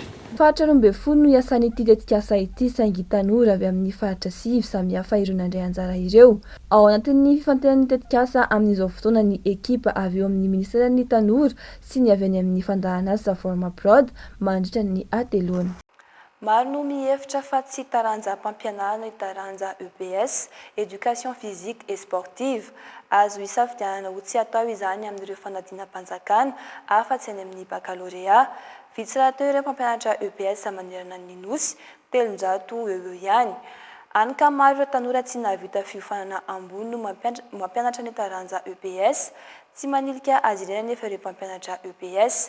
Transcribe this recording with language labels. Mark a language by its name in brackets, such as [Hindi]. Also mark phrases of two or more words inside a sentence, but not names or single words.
[Malagasy] Faritra 12 no iasan'ity tetikasa ity saingy tanora avy amin'ny faritra 5 samihafa ireo nandray anjara ireo. Ao anatin'ny fifantenan'ny tetikasa amin'izao fotoana ny ekipa avy eo amin'ny ministeran'ny tanora sy ny avy any amin'ny fandarana asa forma prod mandritra ny atelona. Maro no mihevitra fa tsy taranja mpampianarana taranja EPS, [French] éducation physique et sportive. [Malagasy] Azo isafidianana ho tsy atao izany amin'ireo fanadinam-panjakana afa-tsy any amin'ny baccalauréat. Vitsy rahateo ireo mpampianatra EPS manerana ny nosy 300 eo ihany. Any ka maro ireo tanora tsy nahavita fiofanana ambony no mampianatra ny taranja EPS, tsy manilika azy ireny nefa ireo mpampianatra EPS.